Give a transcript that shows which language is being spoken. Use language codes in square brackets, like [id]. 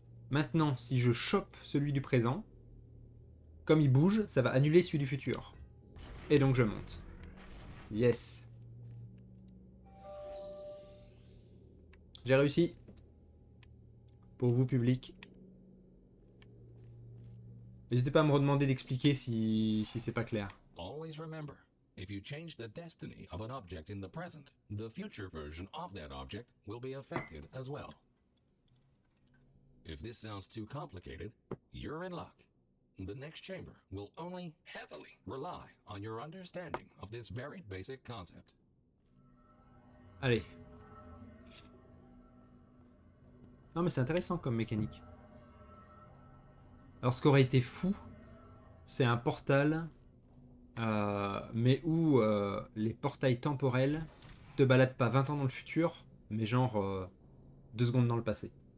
[fr] Maintenant, si je chope celui du présent, comme il bouge, ça va annuler celui du futur. Et donc je monte. Yes. J'ai réussi. Pour vous, public. N'hésitez pas à me redemander d'expliquer si c'est pas clair. [en] Always remember, if you change the destiny of an object in the present, the future version of that object will be affected as well. If this sounds too complicated, you're in luck. The next chamber will only heavily rely on your understanding of this very basic concept. [fr] Allez. Non mais c'est intéressant comme mécanique. Alors ce qui aurait été fou, c'est un portal, mais où les portails temporels te baladent pas 20 ans dans le futur, mais genre 2 secondes dans le passé.